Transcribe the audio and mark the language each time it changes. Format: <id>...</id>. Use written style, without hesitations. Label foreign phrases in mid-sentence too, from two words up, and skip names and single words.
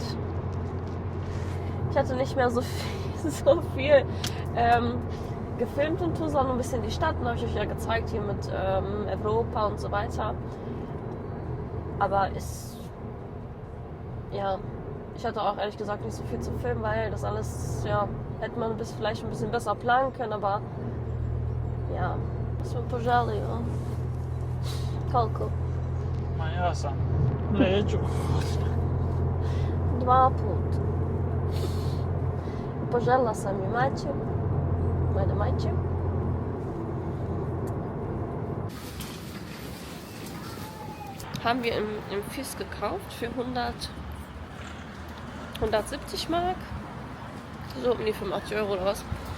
<de>Ich hatte nicht mehr so viel gefilmt in Tuzla, nur ein bisschen die Stadt. Dann habe ich euch ja gezeigt hier mit Europa und so weiter. Aber ich hatte auch ehrlich gesagt nicht so viel zu filmen, weil das alles, hätte man vielleicht ein bisschen besser planen können, aber</de> <bs>smo požali, koliko? Ma ja sam neću. 2 puta. Poželila sam i Maće, meine Maće.</bs> <de>Haben wir im Fies gekauft für 170 Mark. So um die 85 Euro oder was.</de>